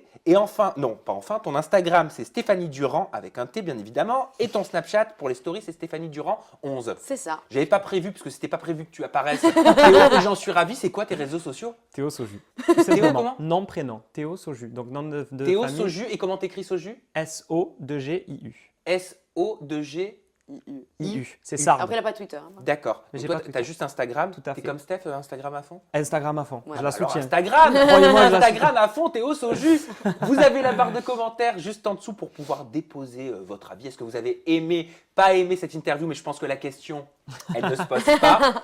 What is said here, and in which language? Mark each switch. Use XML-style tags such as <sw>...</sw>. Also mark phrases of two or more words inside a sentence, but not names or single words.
<fr>Et enfin, non, pas enfin, ton Instagram, c'est Stéphanie Durand avec un T bien évidemment. Et ton Snapchat pour les stories, c'est Stéphanie Durand 11. C'est ça. J'avais pas prévu, parce que c'était pas prévu que tu apparaisses. Théo, et j'en suis ravi. C'est quoi tes réseaux sociaux? Théo Soju. Tout simplement. comment Nom, prénom. Théo Soju. Donc nom de Théo famille. Soju. Et comment t'écris Soju? S-O-2-G-I-U. S-O-2-G. I-U. C'est ça. Après, il n'a pas Twitter. hein. D'accord. Mais Donc j'ai toi, pas t'as Twitter. juste Instagram. Tout à T'es fait. comme Steph, Instagram à fond? Instagram à fond. Ouais. Je la Alors soutiens. Instagram, Croyez-moi, je la Instagram à fond, Théo Soju. Vous avez la barre de commentaires juste en dessous pour pouvoir déposer votre avis. Est-ce que vous avez aimé, pas aimé cette interview? Mais je pense que la question, elle ne se pose pas.</fr>